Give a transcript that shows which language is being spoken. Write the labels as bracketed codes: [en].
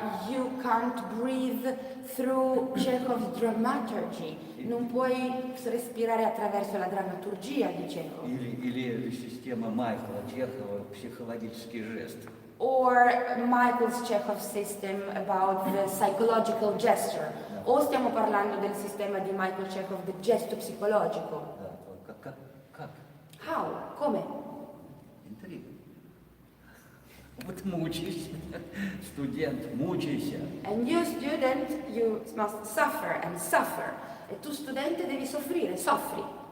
[en] You can't breathe through Chekhov's dramaturgy. [it] Non puoi respirare attraverso la drammaturgia di Chekhov. [ru] Или система Майкла Чехова психологический жест. [en] Or Michael's Chekhov system about the psychological gesture. [it] O stiamo parlando del sistema di Michael Chekhov, del gesto psicologico. [ru] Да, как? [en] How? [it] Come? [ru] Интрига. Вот мучаешься, студент, мучайся. [en] And you student, you must suffer and suffer. [it] E tu studente devi soffrire, soffri.